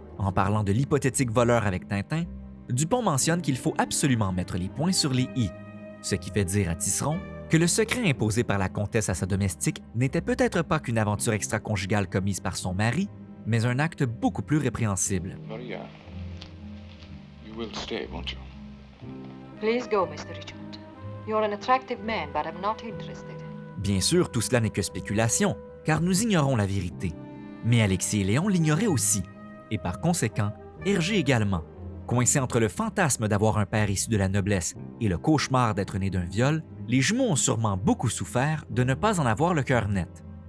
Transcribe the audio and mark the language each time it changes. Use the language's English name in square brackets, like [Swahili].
[French] En parlant de l'hypothétique voleur avec Tintin, Dupont mentionne qu'il faut absolument mettre les points sur les i, ce qui fait dire à Tisseron que le secret imposé par la comtesse à sa domestique n'était peut-être pas qu'une aventure extra-conjugale commise par son mari, mais un acte beaucoup plus répréhensible. [English] Maria, you will stay, won't you? Please go, Mr. Richmond. You're an attractive man, but I'm not interested. [French] Bien sûr, tout cela n'est que spéculation, car nous ignorons la vérité. Mais Alexis et Léon l'ignoraient aussi, et par conséquent, Hergé également. Coincés entre le fantasme d'avoir un père issu de la noblesse et le cauchemar d'être né d'un viol, les jumeaux ont sûrement beaucoup souffert de ne pas en avoir le cœur net.